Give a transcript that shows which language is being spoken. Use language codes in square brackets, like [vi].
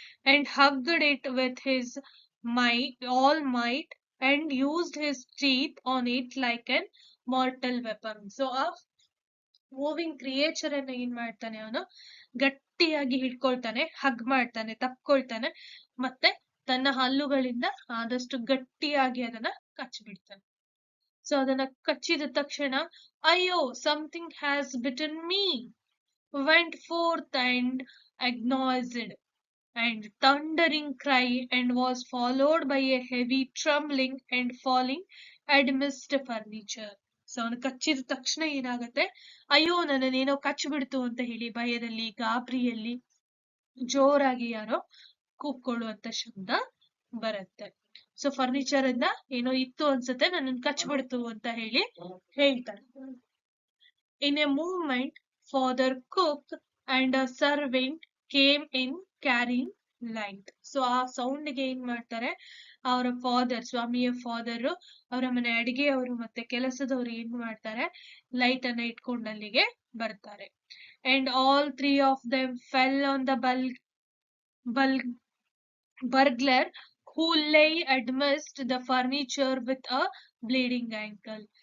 [en] And hugged it with his all might and used his teeth on it like an mortal weapon. [kn] So ಆ moving creature ಅನ್ನ ಏನ್ ಮಾಡ್ತಾನೆ, ಅವನು ಗಟ್ಟಿಯಾಗಿ ಹಿಡ್ಕೊಳ್ತಾನೆ, hug ಮಾಡ್ತಾನೆ, ತಪ್ಕೊಳ್ತಾನೆ, ಮತ್ತೆ ತನ್ನ ಹಲ್ಲುಗಳಿಂದ ಆದಷ್ಟು ಗಟ್ಟಿಯಾಗಿ ಅದನ್ನ ಕಚ್ಚಿಬಿಡ್ತಾನೆ. ಸೊ ಅದನ್ನ ಕಚ್ಚಿದ ತಕ್ಷಣ, ಅಯ್ಯೋ [en] Something has bitten me, went forth and agonized and thundering cry, and was followed by a heavy trembling and falling amidst furniture. [kn] So ಅವನು ಕಚ್ಚಿದ ತಕ್ಷಣ ಏನಾಗುತ್ತೆ, ಅಯ್ಯೋ ನನ್ನನ್ನೇನೋ ಕಚ್ಚಿಬಿಡ್ತು ಅಂತ ಹೇಳಿ ಭಯದಲ್ಲಿ ಗಾಬರಿಯಲ್ಲಿ ಜೋರಾಗಿ ಯಾರೋ ಕೂಗ್ಕೊಳ್ಳುವಂತ ಶಬ್ದ ಬರುತ್ತೆ. ಸೊ ಫರ್ನಿಚರ್ ಇಂದ ಏನೋ ಇತ್ತು ಅನ್ಸುತ್ತೆ, ನನ್ನನ್ನು ಕಚ್ಚಿಬಿಡ್ತು ಅಂತ ಹೇಳಿ ಹೇಳ್ತಾರೆ. [en] In a movement, father cook and a servant came in carrying light. [kn] So ಆ ಸೌಂಡ್ಗೆ ಏನ್ ಮಾಡ್ತಾರೆ, ಅವರ ಫಾದರ್, ಸ್ವಾಮಿಯ ಫಾದರ್, ಅವರ ಮನೆ ಅಡಿಗೆಯವರು ಮತ್ತೆ ಕೆಲಸದವರು ಏನ್ ಮಾಡ್ತಾರೆ, ಲೈಟ್ ಅನ್ನ ಇಟ್ಕೊಂಡು ಅಲ್ಲಿಗೆ ಬರ್ತಾರೆ. [en] And all three of them fell on the burglar, who lay amidst the furniture with a bleeding ankle.